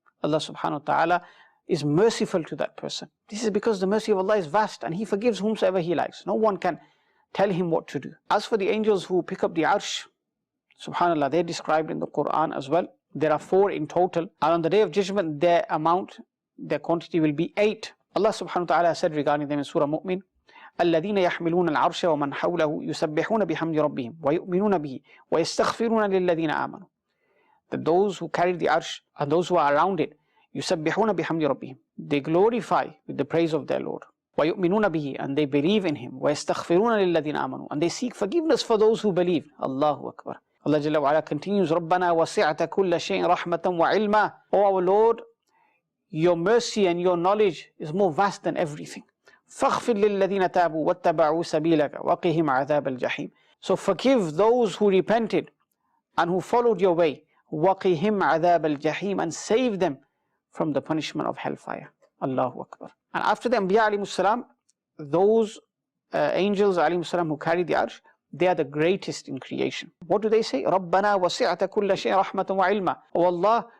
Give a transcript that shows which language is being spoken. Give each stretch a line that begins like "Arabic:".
English: Allah subhanahu wa ta'ala is merciful to that person. This is because the mercy of Allah is vast, and He forgives whomsoever He likes. No one can tell Him what to do. As for the angels who pick up the arsh, subhanallah, they're described in the Quran as well. There are 4 in total, and on the day of judgment their amount, their quantity will be 8. Allah subhanahu wa ta'ala said regarding them in Surah Mu'min,
Arabic: الذين يحملون العرش ومن حوله يسبحون بحمد ربهم ويؤمنون به ويستغفرون للذين آمنوا.
English: That those who carry the arsh and those who are around it,
Arabic: يسبحون بحمد ربهم,
English: they glorify with the praise of their Lord.
Arabic: ويؤمنون به,
English: and they believe in Him.
Arabic: ويستغفرون للذين آمنوا,
English: and they seek forgiveness for those who believe. Allahu Akbar. Allah Jalla wa Ala continues,
Arabic: ربنا وسعت كل شيء رحمة وعلما.
English: O our Lord, Your mercy and Your knowledge is more vast than everything.
Arabic: فاغفر للذين تابوا واتبعوا سبيلك وقهم عذاب الجحيم.
English: So forgive those who repented and who followed Your way.
Arabic: وقهم عذاب الجحيم,
English: and save them from the punishment of hellfire. Allahu Akbar. And after the Anbiya alayhimus salam, those angels alayhimus salam who carry the arsh, they are the greatest in creation. What do they say?
Arabic: رَبَّنَا وَسِعْتَ كُلَّ شَيْءٍ رَحْمَةً وَعِلْمًا.
English: Oh Allah,